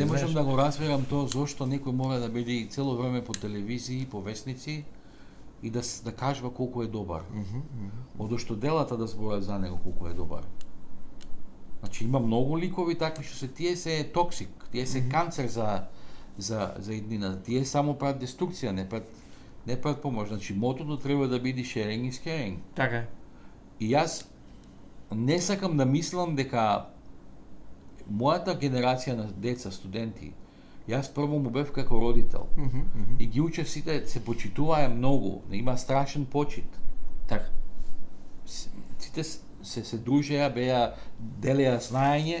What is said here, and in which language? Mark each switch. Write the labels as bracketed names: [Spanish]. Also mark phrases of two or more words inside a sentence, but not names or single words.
[Macedonian] Не можам да го разберам тоа зошто некој мора да биде цело време по телевизии, по весници и да кажува колку е добар. Одошто делата да зборат за него колку е добар. Значи има многу ликови такви што тие се токсик, тие се канцер за еднина. Тие само прават деструкција, не прават помош. Значи мотото треба да биде [English] sharing is caring. [Macedonian] Така е. И јас не сакам да мислам дека мојата генерација на деца, студенти, јас прво му бев како родител. И ги учев сите, се почитуваа многу, има страшен почит. Така. Сите се дружеа, беа, делеа знаење.